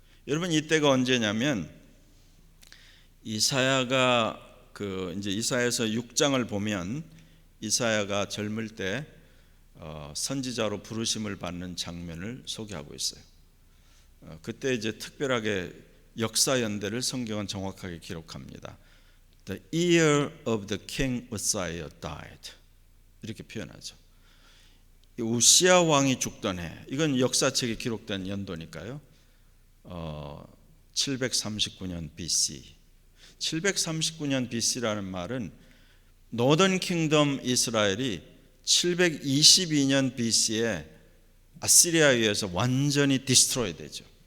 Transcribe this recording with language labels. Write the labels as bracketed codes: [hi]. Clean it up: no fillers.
[ko] 여러분, 이때가 언제냐면 이사야가 이제 이사야에서 6장을 보면 이사야가 젊을 때 선지자로 부르심을 받는 장면을 소개하고 있어요. 그때 이제 특별하게 역사 연대를 성경은 정확하게 기록합니다. [en] The year of the king Uzziah died. [ko] 이렇게 표현하죠. 우시야 왕이 죽던 해, 이건 역사책에 기록된 연도니까요. 739년 BC. 739년 BC라는 말은 노던 킹덤 이스라엘이 722년 BC에 아시리아에 의해서 완전히 디스트로이 되죠.